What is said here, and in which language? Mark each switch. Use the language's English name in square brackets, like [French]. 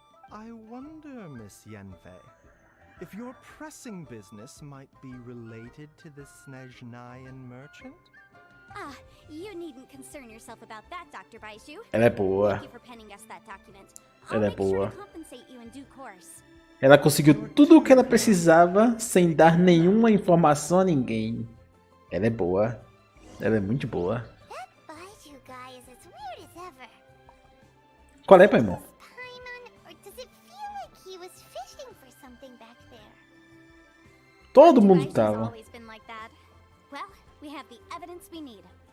[English] I wonder, Miss Yanfei, if your pressing business might be related to the Snezhnayan merchant? Ah, you needn't concern yourself about that, Dr. Baiju. [Portuguese] Ela é boa. [English] Thank you for penning us that document. I'll [Portuguese] Ela é [English] make sure [Portuguese] boa. [English] to compensate you in due course. [Portuguese] Ela conseguiu tudo o que ela precisava sem dar nenhuma informação a ninguém. Ela é boa. Ela é muito boa. [English] That Baiju guy is as weird as ever. [Portuguese] Qual é, Paimon? [English] Paimon, or does it feel like he was fishing for something back there? [Portuguese] Todo mundo [English] Baiju's [Portuguese] tava. [English] always been like that. Well, we have the evidence we need.